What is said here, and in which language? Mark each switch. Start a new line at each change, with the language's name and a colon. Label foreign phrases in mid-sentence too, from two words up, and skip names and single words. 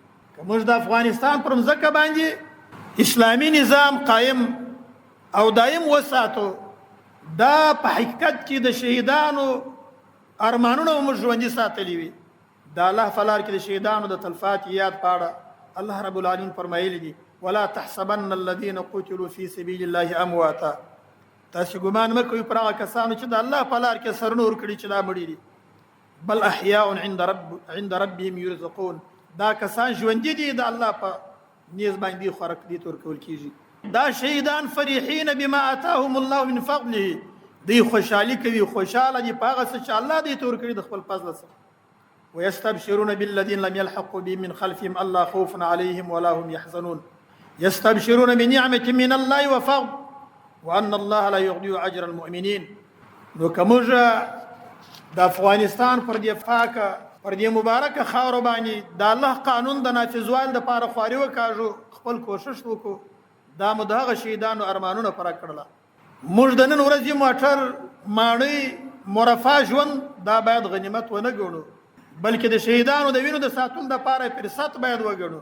Pashto: که موږ د افغانستان پر مځکه باندې اسلامي نظام قایم او دایم وساتو دا په حقیقت کې د شهیدانو ارمانونه موږ ژوندي ساتلی وي. د الله په لار کې د شهیدانو د تلفات یاد پاړه. الله رب العالمین فرمایلی دي
Arabic: ولا تحسبن الذين قتلوا في سبيل الله امواتا.
Pashto: تاسو ګمان مه کوئ پر هغه کسانو چې د الله په لار کې سرونه ورکړي چې دا مړي دي.
Arabic: بل احیاء عند ربهم يرزقون.
Pashto: دا کسان ژوندي دي د الله په نیز باندې خوراک دي ورکول کیږي. دا شهیدان
Arabic: فرحین بما آتاهم الله من فضله.
Pashto: دی خوشحالي کوي، خوشاله دي په هغه څه چې الله دې ته ورکړي د خپل فضل سره.
Arabic: ويستبشرون بالذين لم يلحقوا بهم من خلفهم الا خوف عليهم ولا هم يحزنون. يستبشرون بنعمة من الله وفضل وأن الله لا يضيع أجر المؤمنين.
Pashto: نو کومه د افغانستان پر دې پاکه پر دې مبارکه خاور باندې د الله قانون د نافذوالي لپاره خواري وکاږو، خپل کوشش وکړو. دا مو د هغه شهیدانو ارمانونه پوره کړله. موږ د نن ورځې موټر ماڼۍ مرفه ژوند دا باید غنیمت ونه ګڼو، بلکې د شهیدانو د وینو د ساتلو دپاره فرصت باید وګڼو.